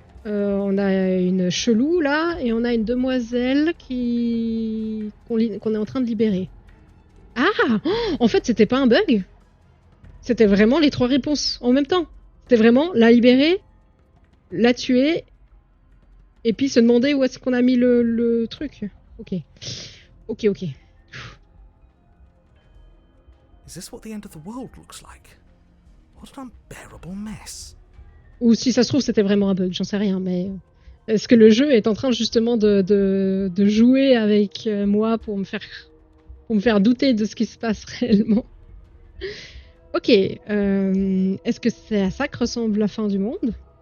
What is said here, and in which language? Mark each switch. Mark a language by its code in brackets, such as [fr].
[fr] On a une chelou là, et on a une demoiselle qu'on est en train de libérer. Ah! En fait, c'était pas un bug. C'était vraiment les 3 réponses en même temps. C'était vraiment la libérer, la tuer, et puis se demander où est-ce qu'on a mis le truc. Ok. Ok. [en] Is this what the end of the world looks like? What an unbearable mess. [fr] Ou si ça se trouve, c'était vraiment un bug, j'en sais rien, mais... Est-ce que le jeu est en train justement de jouer avec moi pour me faire douter de ce qui se passe réellement? Ok. Est-ce que c'est à ça que ressemble la fin du monde?